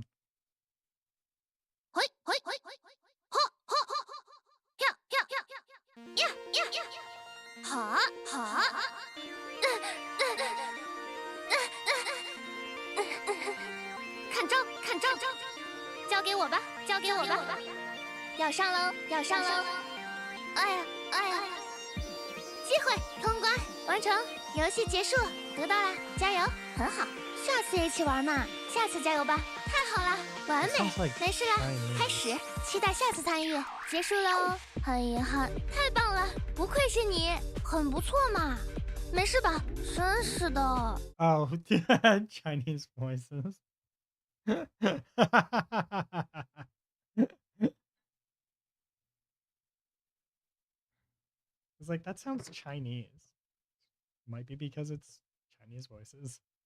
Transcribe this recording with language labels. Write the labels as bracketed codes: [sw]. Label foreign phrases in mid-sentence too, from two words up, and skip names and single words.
[zh] ほいほいほいほいほほほひゃひゃひゃひゃひゃはあはあ看招看招，交给我吧，交给我吧，要上喽，要上喽！哎呀哎呀，机会通关完成，游戏结束，得到了，加油，很好，下次一起玩嘛，下次加油吧，太好了，完美，没事了，开始，期待下次参与，结束喽，很遗憾，太棒了，不愧是你，很不错嘛，没事吧？真是的。 [en] Oh, Chinese voices. It's like, that sounds Chinese. Might be because it's Chinese voices.